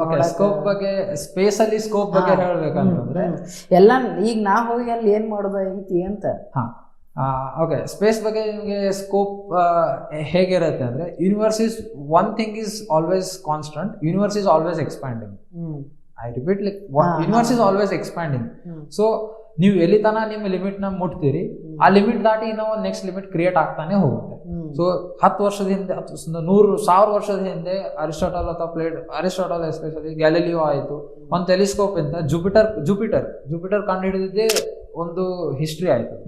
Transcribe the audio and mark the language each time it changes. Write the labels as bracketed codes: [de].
[kn] Scope ಬಗ್ಗೆ, space ಅಲ್ಲಿ scope ಬಗ್ಗೆ ಹೇಳ್ಬೇಕಂತಂದ್ರೆ ಎಲ್ಲ ಈಗ ನಾ ಹೋಗಿ ಅಲ್ಲಿ ಏನ್ ಮಾಡೋದು ಐತಿ ಅಂತ. ಓಕೆ, ಸ್ಪೇಸ್ ಬಗ್ಗೆ ನಿಮಗೆ ಸ್ಕೋಪ್ ಹೇಗಿರುತ್ತೆ ಅಂದ್ರೆ, [en] Universe is one thing is always constant, universe is always expanding. I repeat, like universe is always expanding. [kn] So ನೀವು ಎಲ್ಲಿ ತನ ನಿಮ್ಮ ಲಿಮಿಟ್ ನ ಮುಟ್ತೀರಿ, ಆ ಲಿಮಿಟ್ ದಾಟಿ ಇನ್ನೂ ಒಂದು ನೆಕ್ಸ್ಟ್ ಲಿಮಿಟ್ ಕ್ರಿಯೇಟ್ ಆಗ್ತಾನೆ ಹೋಗುತ್ತೆ. ಸೊ 10 ವರ್ಷದ ಹಿಂದೆ, 100,000 ವರ್ಷದ ಹಿಂದೆ ಅರಿಸ್ಟಾಟಲ್ ಎಸ್ಪೆಷಲಿ ಗ್ಯಾಲಿಲಿಯೋ ಆಯಿತು, ಒಂದು ಟೆಲಿಸ್ಕೋಪ್ ಅಂತ ಜುಪಿಟರ್ ಕಂಡು ಹಿಡಿದಿದ್ದೇ ಒಂದು ಹಿಸ್ಟ್ರಿ ಆಯಿತು.